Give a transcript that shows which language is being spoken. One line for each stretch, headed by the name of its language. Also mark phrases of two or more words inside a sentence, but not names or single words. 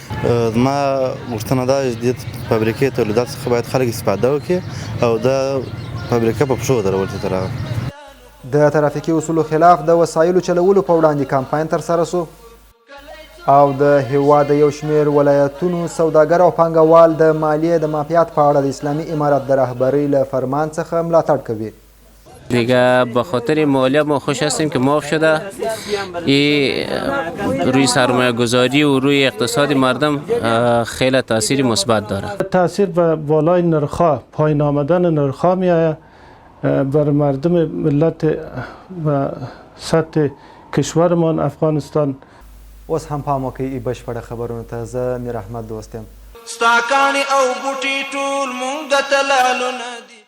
Pashto: زما غوښتنه دا چې د فابریکې تولیدات څخه باید خلک استفاده وکړي او دا فابریکه په پښو ودرول شي. د ترافیکي اصولو خلاف د وسایلو چلولو په وړاندې کمپاین ترسره شو او د هېواد یو شمېر ولایتونو سوداګر او پانګوال د مالیې د معافیت په اړه د اسلامی امارت د رهبری له فرمان څخه ملاتړ کوي.
Persian: دیگه به خاطر مالیه ما خوش هستیم که معاف شده. روی سرمایه گذاری و روی اقتصاد مردم خیلی تاثیر مثبت داره. تاثیر به بالای نرخ‌ها، پایین آمدن نرخ‌ها می‌آید بر مردم ملت و سطح کشورمان افغانستان.
Pashto: اوس هم پام وکړئ بشپړه خبرونو ته. زه میر احمد دوست یم. ستا کاڼي او بوټي ټول مونږ ته لالو نه